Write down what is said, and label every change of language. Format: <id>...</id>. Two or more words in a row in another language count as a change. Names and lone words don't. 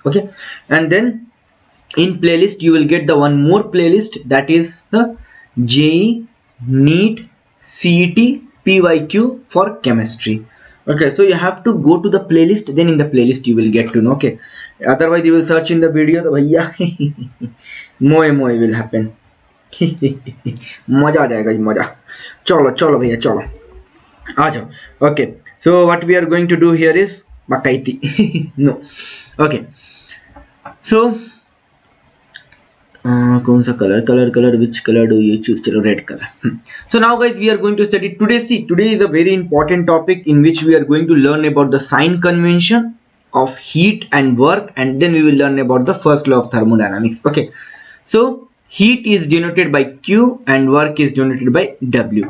<en>Okay, and then in playlist you will get the one more playlist, that is the JEE NEET CET PYQ for chemistry. Okay, so you have to go to the playlist, then in the playlist you will get to know. Okay, otherwise you will search in the video,</en> <hi>तो भैया मोए</hi> <en>will happen.</en> <hi>मजा आ जाएगा जी, मजा. चलो चलो भैया चलो आ जाओ.</hi> <en>Okay, so what we are going to do here is bakaiti. No, okay, so</en> <hi>कौन सा</hi> <en>color which color do you choose? चलो red color. So now guys, we are going to study today. See, today is a very important topic in which we are going to learn about the sign convention of heat and work, and then we will learn about the first law of thermodynamics. Okay, so heat is denoted by Q and work is denoted by W.</en>